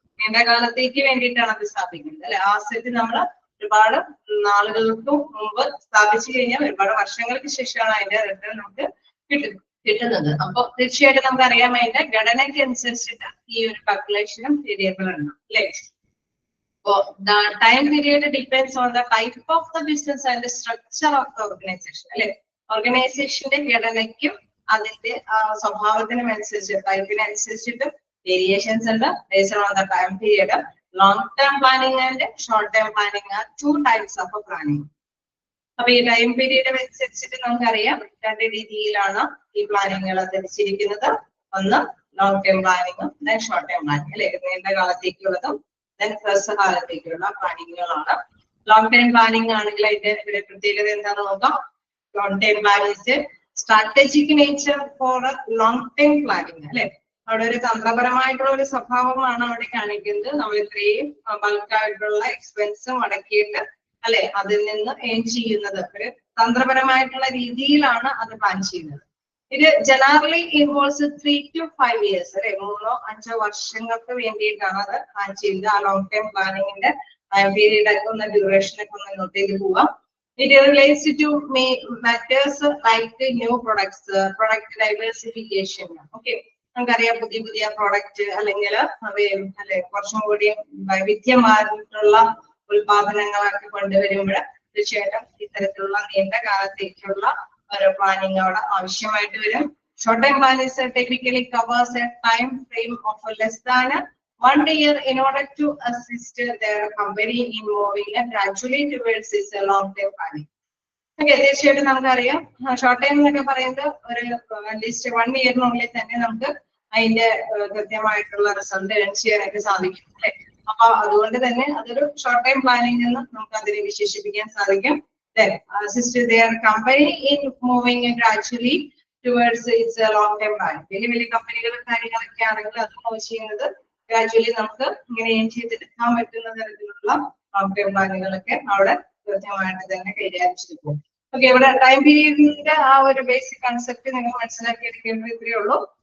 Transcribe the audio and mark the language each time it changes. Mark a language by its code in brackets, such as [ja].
[ml] നീണ്ട കാലത്തേക്ക് വേണ്ടിയിട്ടാണ് അത് സ്ഥാപിക്കുന്നത്, അല്ലെ. ആ സെറ്റ് നമ്മൾ ഒരുപാട് നാളുകൾക്ക് മുമ്പ് സ്ഥാപിച്ചു കഴിഞ്ഞാൽ ഒരുപാട് വർഷങ്ങൾക്ക് ശേഷമാണ് അതിന്റെ റിട്ടേൺ നമുക്ക് കിട്ടുന്നത്. അപ്പൊ തീർച്ചയായിട്ടും നമുക്ക് അറിയാം അതിന്റെ ഘടനയ്ക്ക് അനുസരിച്ചിട്ട് ഈ ഒരു കാൽക്കുലേഷനും വേരിയബിൾ ആണ്, അല്ലെ. [en] The time period depends on the type of the business and the structure of the organization, അല്ലെ. [ml] ഓർഗനൈസേഷന്റെ ഘടനയ്ക്കും അതിന്റെ സ്വഭാവത്തിനും അനുസരിച്ച് ടൈപ്പിനനുസരിച്ചിട്ട് വേരിയേഷൻസ് ഉണ്ട്. [en] based on the time period, long term planning and short term planning are two types of planning. [ml] അപ്പൊ ഈ time period അനുസരിച്ചിട്ട് നമുക്കറിയാം 2 രീതിയിലാണ് ഈ പ്ലാനിങ്ങുകൾ തിരിച്ചിരിക്കുന്നത്. ഒന്ന് long term പ്ലാനിങ്ങും then short term planning, അല്ലെ. നീണ്ട കാലത്തേക്കുള്ളതും ഹ്രസ്വകാലത്തേക്കുള്ള പ്ലാനിങ്ങുകളാണ്. ലോങ് ടൈം പ്ലാനിങ് ആണെങ്കിൽ അതിന്റെ ഒരു പ്രത്യേകത എന്താണെന്ന് നോക്കാം. Long time planning [en] strategic nature for long time planning, [ml] അല്ലെ. അവിടെ ഒരു തന്ത്രപരമായിട്ടുള്ള ഒരു സ്വഭാവമാണ് അവിടെ കാണിക്കുന്നത്. നമ്മൾ ഇത്രയും ബൾക്കായിട്ടുള്ള എക്സ്പെൻസ് മുടക്കിയിട്ട്, അല്ലെ, അതിൽ നിന്ന് ഏൺ ചെയ്യുന്നത് ഒരു തന്ത്രപരമായിട്ടുള്ള രീതിയിലാണ് അത് പ്ലാൻ ചെയ്യുന്നത്. [en] ഇത് generally involves 3 to 5 years, അല്ലെ. [ml] 3-5 വർഷങ്ങൾക്ക് വേണ്ടിയിട്ടാണ് അത് പ്ലാൻ ചെയ്യുന്നത്. ആ ലോങ് ടൈം പ്ലാനിങ്ങിന്റെ പീരീഡ് ഒക്കെ ഒന്ന് ഡ്യൂറേഷൻ ഒക്കെ ഒന്ന് നോട്ട് ചെയ്ത് പോവാം. [en] It relates to matters like new products, product diversification. [ml] Okay, നമുക്കറിയാം പുതിയ പ്രോഡക്റ്റ് അല്ലെങ്കിൽ അല്ലെ കുറച്ചും കൂടി വൈവിധ്യമായിട്ടുള്ള ഉൽപാദനങ്ങളൊക്കെ കൊണ്ടുവരുമ്പോൾ തീർച്ചയായിട്ടും ഇത്തരത്തിലുള്ള നീണ്ട കാലത്തേക്കുള്ള ഒരു പ്ലാനിങ് അവിടെ ആവശ്യമായിട്ട് വരും. [en] Short time planning typically covers a time frame of less than 1 year in order to assist their company in moving gradually towards its long term planning. [ml] Okay, തീർച്ചയായിട്ടും നമുക്കറിയാം ഷോർട്ട് ടൈം എന്നൊക്കെ പറയുന്നത് ഒരു അറ്റ്ലീസ്റ്റ് 1 ഇയറിനുള്ളിൽ തന്നെ നമുക്ക് അതിന്റെ കൃത്യമായിട്ടുള്ള റിസൾട്ട് ഏൺ ചെയ്യാനായിട്ട് സാധിക്കും, അല്ലെ. അപ്പൊ അതുകൊണ്ട് തന്നെ അതൊരു ഷോർട്ട് ടൈം പ്ലാനിങ് എന്ന് നമുക്ക് അതിനെ വിശേഷിപ്പിക്കാൻ സാധിക്കും. [en] assist their company in moving gradually towards its long term planning. [ml] വലിയ കമ്പനികളും കാര്യങ്ങളൊക്കെ ആണെങ്കിൽ അത് മൂവ് ചെയ്യുന്നത് ഗ്രാജുവലി നമുക്ക് ഇങ്ങനെ ഏൺ ചെയ്തെടുക്കാൻ പറ്റുന്ന തരത്തിലുള്ള ലോങ് ടൈം പ്ലാനുകളൊക്കെ അവിടെ കൃത്യമായിട്ട് തന്നെ കൈകാര്യം ചെയ്തു പോകും. ഓക്കെ, ഇവിടെ ടൈം പീരീഡിന്റെ ആ ഒരു ബേസിക് കൺസെപ്റ്റ് നിങ്ങൾ മനസ്സിലാക്കി എടുക്കേണ്ടത് ഇത്രയേ ഉള്ളൂ.